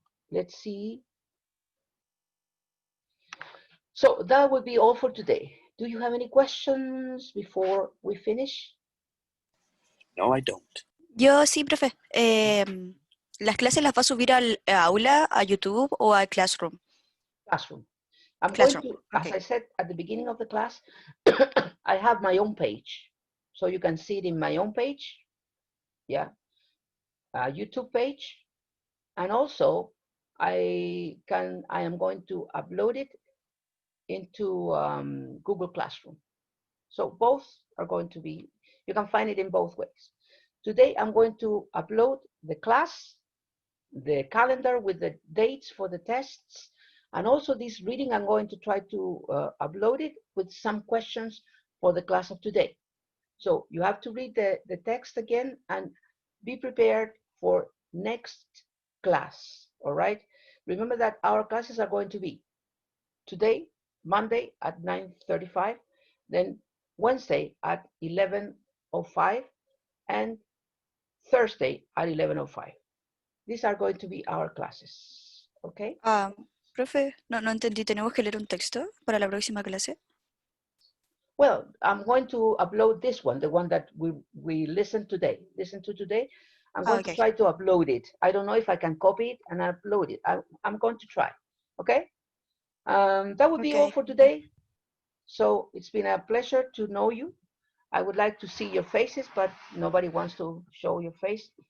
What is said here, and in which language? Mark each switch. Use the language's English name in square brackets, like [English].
[English] Let's see. So that would be all for today. Do you have any questions before we finish? No, I don't. [Spanish] Yo sí, profe. ¿Las clases las va a subir al aula, a YouTube o al Classroom? [English] Classroom. I'm Classroom. going to, Okay. as I said at the beginning of the class, I have my own page. So you can see it in my own page. Yeah. YouTube page. And also I am going to upload it into Google Classroom. So both are going to be, you can find it in both ways. Today I'm going to upload the class, the calendar with the dates for the tests, and also this reading I'm going to try to upload it with some questions for the class of today. So you have to read the text again and be prepared for next class, all right? Remember that our classes are going to be today, Monday at 9:35, then Wednesday at 11:05, and Thursday at 11:05. These are going to be our classes, okay? [Spanish] Profe, no entendí. ¿Tenemos que leer un texto para la próxima clase? [English] Well, I'm going to upload this one, the one that we listened today. Listen to today. I'm going to try to upload it. I don't know if I can copy it and upload it. I'm going to try, okay? That would be all for today. So it's been a pleasure to know you. I would like to see your faces, but nobody wants to show your face.